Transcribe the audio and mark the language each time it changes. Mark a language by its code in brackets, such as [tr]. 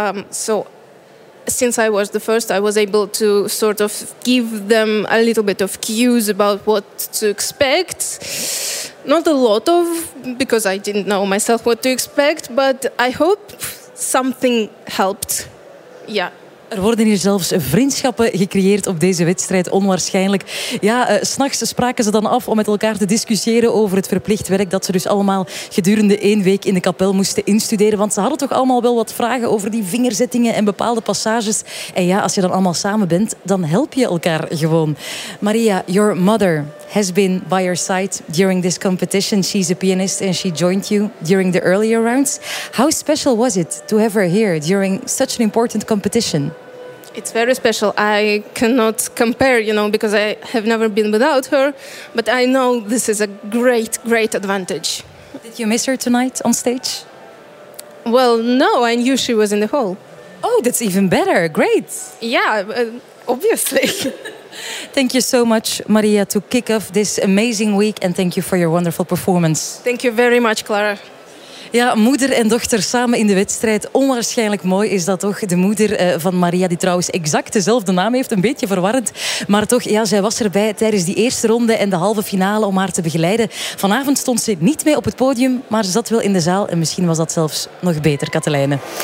[en] So since I was the first, I was able to sort of give them a little bit of cues about what to expect. Not a lot of, because I didn't know myself what to expect, but I hope something helped. Yeah. [nl] Er worden hier zelfs vriendschappen gecreëerd op deze wedstrijd, onwaarschijnlijk. Ja, 's nachts spraken ze dan af om met elkaar te discussiëren over het verplicht werk dat ze dus allemaal gedurende 1 week in de kapel moesten instuderen. Want ze hadden toch allemaal wel wat vragen over die vingerzettingen en bepaalde passages. En ja, als je dan allemaal samen bent, dan help je elkaar gewoon. Maria, [en] your mother has been by your side during this competition. She's a pianist and she joined you during the earlier rounds. How special was it to have her here during such an important competition? It's very special. I cannot compare, you know, because I have never been without her. But I know this is a great, great advantage. Did you miss her tonight on stage? Well, no, I knew she was in the hall. Oh, that's even better. Great. Yeah, obviously. Thank you so much, Maria, to kick off this amazing week. And thank you for your wonderful performance. Thank you very much, Clara. [nl] Ja, moeder en dochter samen in de wedstrijd. Onwaarschijnlijk mooi is dat toch. De moeder van Maria, die trouwens exact dezelfde naam heeft. Een beetje verwarrend. Maar toch, ja, zij was erbij tijdens die eerste ronde en de halve finale om haar te begeleiden. Vanavond stond ze niet mee op het podium, maar ze zat wel in de zaal. En misschien was dat zelfs nog beter, Katelijne.